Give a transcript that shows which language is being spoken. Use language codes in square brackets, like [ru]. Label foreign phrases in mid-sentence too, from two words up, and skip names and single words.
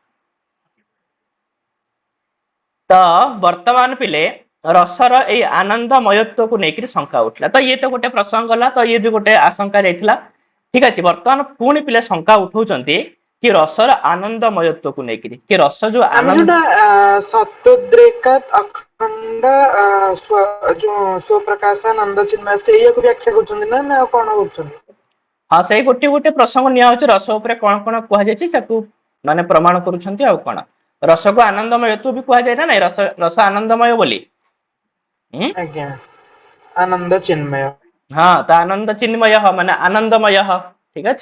[or] ତ ବର୍ତ୍ତମାନ ପିଲେ ରସର ଏଇ ଆନନ୍ଦମୟତ୍ୱକୁ ନେଇକରି ଶଙ୍କା ଉଠିଲା। ତ ଇଏ ତ ଗୋଟେ ପ୍ରସଙ୍ଗ ଗଲା, ତ ଇଏ ବି ଗୋଟେ ଆଶଙ୍କା ଯାଇଥିଲା। ଠିକ ଅଛି, ବର୍ତ୍ତମାନ ପୁଣି ପିଲେ ଶଙ୍କା ଉଠଉଛନ୍ତି କି ରସର ଆନନ୍ଦମୟତ୍ୱକୁ ନେଇକରି, କି ରସ ଯୋଉ ଆମେ ଆନନ୍ଦ ଯୋଉଟା ସତୋଦ୍ରେକ ଖଣ୍ଡ ଯୋ ସ୍ୱପ୍ରକାଶାନନ୍ଦ ଚିନ୍ମୟ ସେ ଏ ବ୍ୟାଖ୍ୟା କରୁଛନ୍ତି ନା ନା ଆଉ କଣ କରୁଛନ୍ତି? ହଁ ସେଇ ଗୋଟେ ଗୋଟେ ପ୍ରସଙ୍ଗ ନିଆ ହଉଛି ରସ ଉପରେ କଣ କଣ କୁହାଯାଇଛି ତାକୁ ମାନେ ପ୍ରମାଣ କରୁଛନ୍ତି ଆଉ କଣ ରସକୁ ଆନନ୍ଦମୟ ତୁ ବି କୁହାଯାଏ ନା ନାଇଁ ରସ ରସ ଆନନ୍ଦମୟ ବୋଲି। ଆଜ୍ଞା ଆନନ୍ଦ ଚିନ୍ମୟ। ହଁ ତ ଆନନ୍ଦ ଚିନ୍ମୟ ମାନେ ଆନନ୍ଦମୟ ଠିକ ଅଛି।